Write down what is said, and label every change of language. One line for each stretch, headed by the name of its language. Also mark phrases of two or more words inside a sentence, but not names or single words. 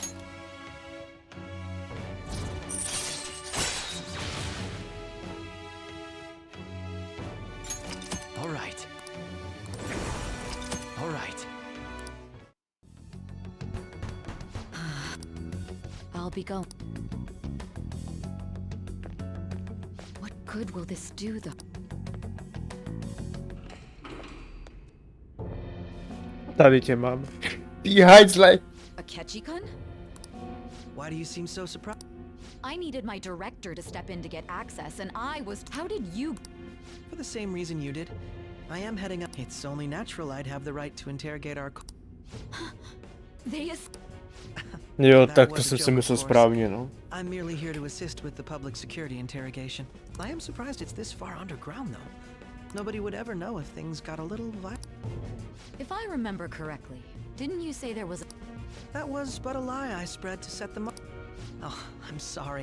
English: Alright. Alright. I'll be going. What good will this do, though?
Czech: Tady tě mám. Ty hajzle! Akechi-kun?
English: Why do you seem so surprised? I needed my director to step in to get access, and I was... How did you... For the same reason you did. I am heading up. It's only natural I'd have the right to interrogate our... They is...
Czech: Jo, tak to jsem si myslel správně, no.
English: I'm merely here to assist with the public security interrogation. I am surprised it's this far underground, though. Nobody would ever know if things got a little violent. If I remember correctly, didn't you say there was a... That was but a lie I spread to set them up. Oh, I'm sorry.